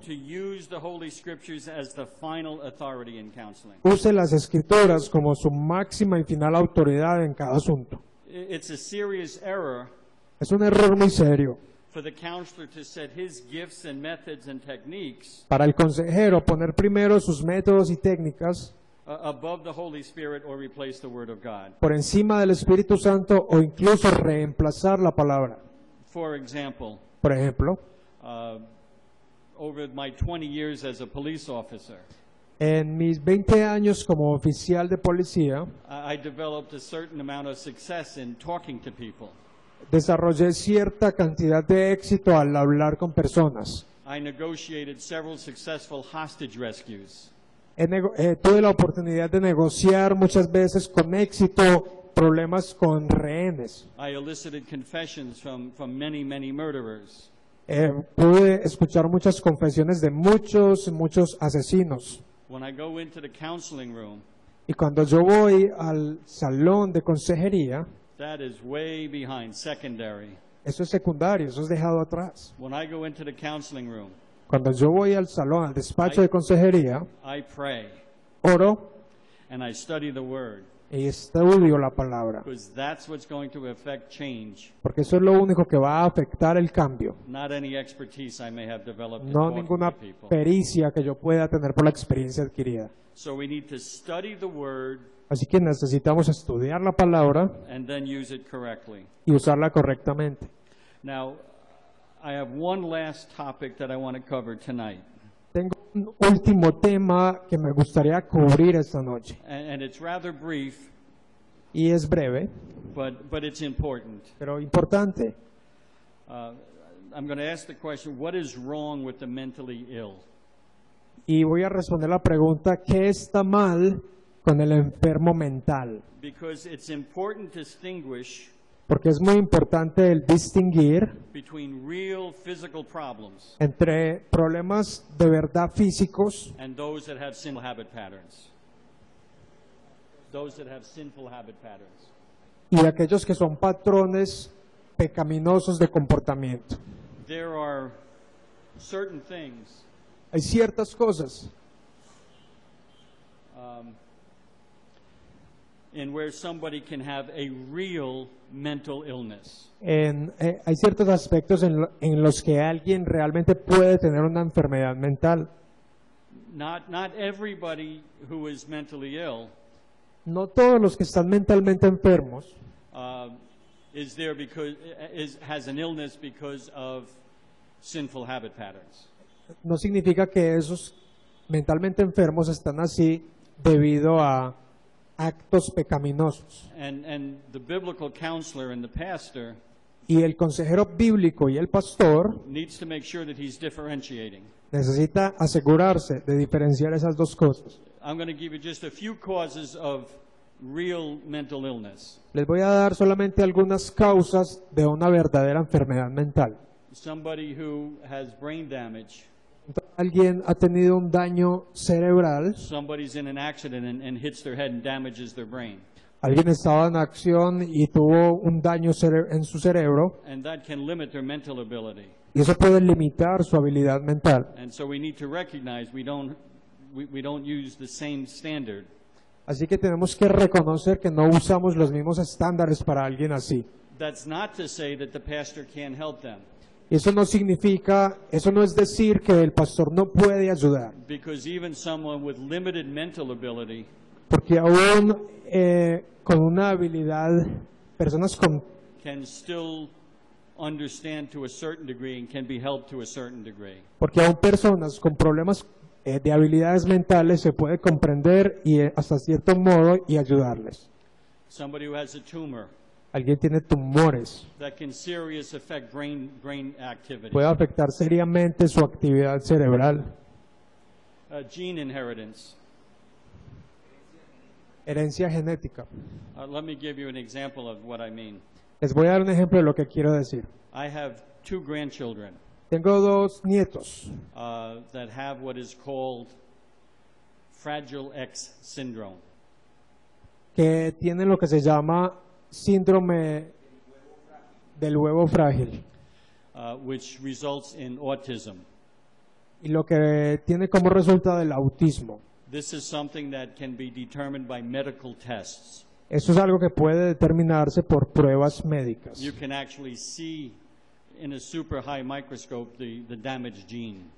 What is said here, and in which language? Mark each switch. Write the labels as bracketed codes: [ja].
[en] to use the Holy Scriptures as the final authority in counseling. [es] use las Escrituras como su máxima y final autoridad en cada asunto. [en] It's a serious error [es] Es un error muy serio [en] for the counselor to set his gifts and methods and techniques [es] para el consejero poner primero sus métodos y técnicas [en] above the Holy Spirit or replace the Word of God. [es] por encima del Espíritu Santo o incluso reemplazar la palabra. [en] For example, [es] Por ejemplo, [en] over my 20 years as a police officer, [es] en mis 20 años como oficial de policía, [en] I developed a certain amount of success in talking to people. [es] desarrollé cierta cantidad de éxito al hablar con personas. [en] I negotiated several successful hostage rescues. [es] Tuve la oportunidad de negociar muchas veces con éxito problemas con rehenes. [en] I elicited confessions from many murderers. [es] Pude escuchar muchas confesiones de muchos asesinos. [en] When I go into the counseling room, [es] Y cuando yo voy al salón de consejería, [en] that is way behind, secondary. [es] eso es secundario, eso es dejado atrás. [en] When I go into the counseling room, [es] Cuando yo voy al salón, al despacho de consejería, [en] I pray [es] oro [en] and I study the Word, [es] y estudio la palabra, [en] because that's what's going to affect change, [es] porque eso es lo único que va a afectar el cambio, [en] not any expertise I may have developed in [es] no [en] talking [es] ninguna [en] to people. [es] pericia que yo pueda tener por la experiencia adquirida. [en] So we need to study the Word [es] Así que necesitamos estudiar la palabra [en] and then use it correctly. [es] y usarla correctamente. [en] Now, I have one last topic that I want to cover tonight, [es] Tengo un último tema que me gustaría cubrir esta noche [en] and it's rather brief, [es] y es breve, [en] but it's important. [es] pero importante. [en] I'm going to ask the question, what is wrong with the mentally ill? [es] Y voy a responder la pregunta, ¿qué está mal con el enfermo mental? [en] Because it's important to distinguish [es] Porque es muy importante el distinguir [en] between real physical problems [es] entre problemas de verdad físicos [en] and those that have sinful habit patterns. Those that have sinful habit patterns. [es] y aquellos que son patrones pecaminosos de comportamiento. [en] There are certain things [es] Hay ciertas cosas [en] in where somebody can have a real mental illness. [es] hay ciertos aspectos en los que alguien realmente puede tener una enfermedad mental. [en] Not everybody who is mentally ill [es] No todos los que están mentalmente enfermos [en] is there because has an illness because of sinful habit patterns. [es] no significa que esos mentalmente enfermos están así debido a actos pecaminosos. [en] And the biblical counselor and the pastor [es] Y el consejero bíblico y el pastor [en] needs to make sure that he's differentiating. [es] necesita asegurarse de diferenciar esas dos cosas. [en] I'm going to give you just a few causes of real mental illness. [es] Les voy a dar solamente algunas causas de una verdadera enfermedad mental. [en] Somebody who has brain damage. [es] Alguien ha tenido un daño cerebral, [en] Somebody's in an accident and hits their head and damages their brain. [es] alguien estaba en acción y tuvo un daño en su cerebro, [en] And that can limit their mental ability. [es] y eso puede limitar su habilidad mental. [en] And so we need to recognize we don't use the same standard. [es] Así que tenemos que reconocer que no usamos los mismos estándares para alguien así. [en] That's not to say that the pastor can't help them, [es] Y eso no significa, eso no es decir que el pastor no puede ayudar, [en] because even someone with limited mental ability [es] porque aún con una habilidad, personas con [en] can still understand to a certain degree and can be helped to a certain degree. [es] Porque aún personas con problemas de habilidades mentales se puede comprender y hasta cierto modo y ayudarles. [en] Somebody who has a tumor [es] Alguien tiene tumores, [en] that can seriously affect brain activity. [es] puede afectar seriamente su actividad cerebral. [en] Gene inheritance. [es] Herencia genética. [en] Let me give you an example of what I mean. [es] Les voy a dar un ejemplo de lo que quiero decir. [en] I have 2 grandchildren [es] Tengo 2 nietos [en] that have what is called Fragile X syndrome. [es] que tienen lo que se llama síndrome del huevo frágil [en] Which results in autism. [es] y lo que tiene como resultado el autismo. [en] This is something that can be determined by medical tests. [es] Eso es algo que puede determinarse por pruebas médicas. [en] You can actually see in a super high microscope the damaged gene.